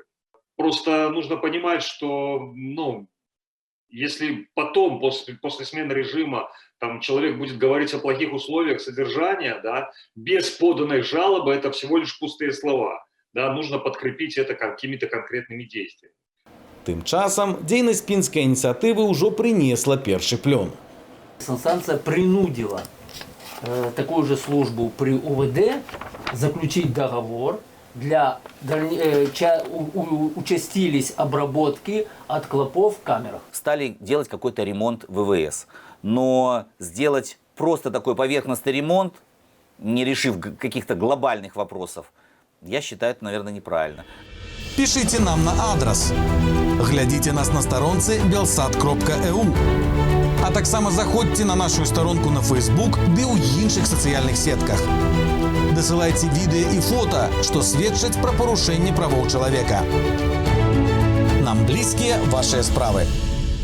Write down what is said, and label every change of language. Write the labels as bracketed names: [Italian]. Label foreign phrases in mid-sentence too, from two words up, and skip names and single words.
[Russian] Просто нужно понимать, что, если потом, после смены режима, там человек будет говорить о плохих условиях содержания, да, без поданной жалобы, это всего лишь пустые слова. Да, нужно подкрепить это какими-то конкретными действиями. [Belarusian] Тым часам дзейнасць пінскай ініцыятывы ўжо прынесла першы плён. [Russian] Санстанция принудила такую же службу при УВД заключить договор. Участились обработки от клопов в камерах. Стали делать какой-то ремонт ВВС. Но сделать просто такой поверхностный ремонт, не решив каких-то глобальных вопросов, я считаю, это, наверное, неправильно. Пишите нам на адрес. [Belarusian] Глядите нас на сторонце belsat.eu. А таксама заходьте на нашу сторонку на Facebook ды ў іншых сацыяльных сетках. Дасылайце відэа і фота, што сведчаць пра парушэнне правоў чалавека. Нам блізкія вашыя справы.